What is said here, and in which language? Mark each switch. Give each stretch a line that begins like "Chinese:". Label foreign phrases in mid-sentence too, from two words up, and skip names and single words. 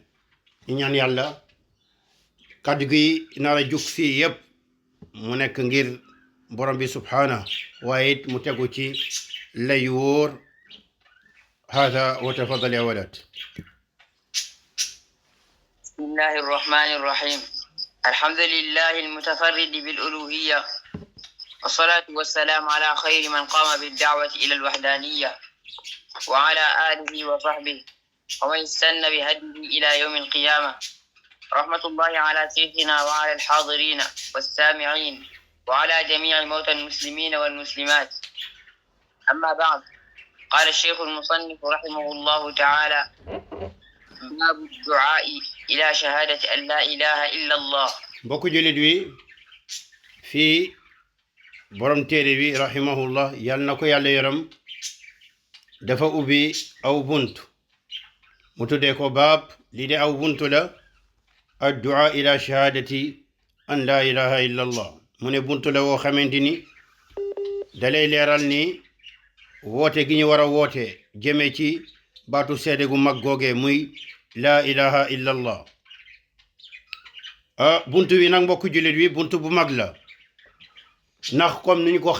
Wolof: ñu ñaan yàlla kàddu gi nar a jug fii yëpp mu nekk ngir borom bi subhaana, waaye it mu tegu ci lay wóor.
Arabic: هذا وتفضل يا ولد. بسم الله الرحمن الرحيم. الحمد لله المتفرد بالألوهية والصلاة والسلام على خير من قام بالدعوة إلى الوحدانية وعلى آله وصحبه ومن استن بهديه إلى يوم القيامة. رحمة الله على سيدنا وعلى الحاضرين والسامعين وعلى جميع موتى المسلمين والمسلمات. أما بعد. qala الشيخ المصنف رحمه الله تعالى: باب الدعاء إلى شهادة أن لا إله إلا الله.
Wolof: mbokk jullit wi, fii borom téere bi rahimahullah, yal na ko yàlla yaram, dafa ubbi aw bunt mu tuddee ko baab. lii de aw buntu la,
Arabic: الدعاء إلى شهادة أن لا إله إلا الله.
Wolof: mu ne buntu la woo xamante ni dalay leeral ni woote gi ñu war a woote jëme ci baatu seede gu mag googe muy
Arabic: لا إله إلا الله.
Wolof: buntu wi nag mbokk jullit wi buntu bu mag la, ndax comme ni ñu ko